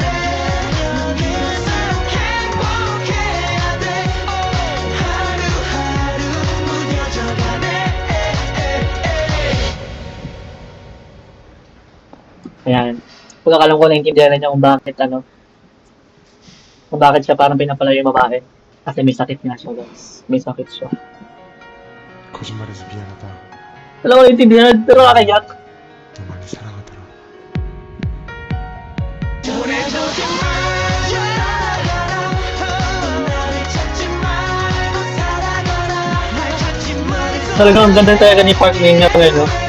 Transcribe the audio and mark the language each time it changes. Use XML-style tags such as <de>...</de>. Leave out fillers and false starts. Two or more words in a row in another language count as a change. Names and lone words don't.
<tl>Ayan. Kung akalam ko naintindihan na niya kung bakit kung bakit siya parang pinapalayo yung babae. Kasi may sakit nga siya, guys. May sakit siya.</tl> <ko>거짓말해서 미안하다.</ko> <tl>Wala ko naintindihan, pero kakayak.</tl> <ko>너 많이 사랑하더라.</ko> <tl>Talagang ang ganda talaga ni Park Min-young, no?</tl>